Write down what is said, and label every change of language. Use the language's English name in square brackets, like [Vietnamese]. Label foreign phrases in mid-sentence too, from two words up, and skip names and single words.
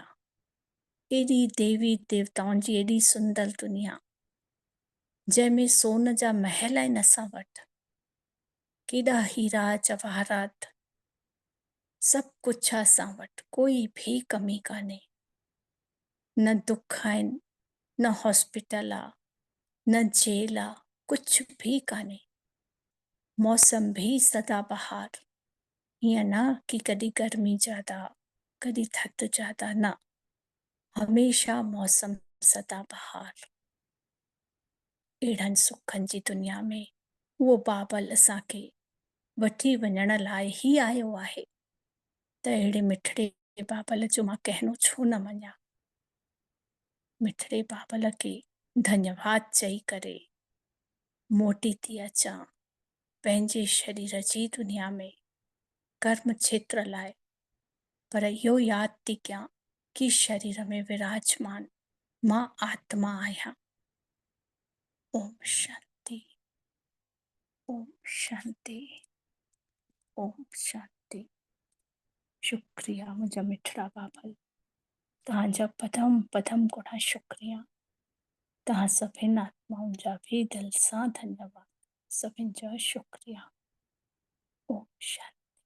[Sindhi] एॾी देवी देवताउनि जी एॾी सुंदर दुनिया, जंहिंमें सोन जा महल आहिनि असां वटि, केॾा हीरा जवाहरात, सभु कुझु आहे असां वटि, कोई भी कमी कान्हे। न दुख आहिनि, न हॉस्पिटल आहे, न जेल आहे, कुझु भी कान्हे। मौसम भी सदा बहार, हीअं न कि कॾहिं गर्मी ज्यादा, कॾहिं थधि ज्यादा, न, हमेशा मौसम सदा बहार। अहिड़नि सुखनि जी दुनिया में उहो बाबल असांखे वठी वञण लाइ ई आयो आहे। त अहिड़े मिठड़े बाबल जो मां कहनो छो न मञा। मिठड़े बाबल खे धन्यवाद चई करे मोटी थी अचां पंहिंजे शरीर जी दुनिया में कर्म क्षेत्र लाइ, पर इहो यादि थी कयां कि शरीर में विराजमान मां आत्मा आहियां। ओम शांति, ओम शांति, ओम शांति। शुक्रिया मुंहिंजा मिठड़ा बाबल, तव्हांजा पदम पदम गुणा शुक्रिया। तव्हां सभिनि आत्माउनि जा भी दिल सां धन्यवाद, सभिनि जा शुक्रिया। ओम शांति।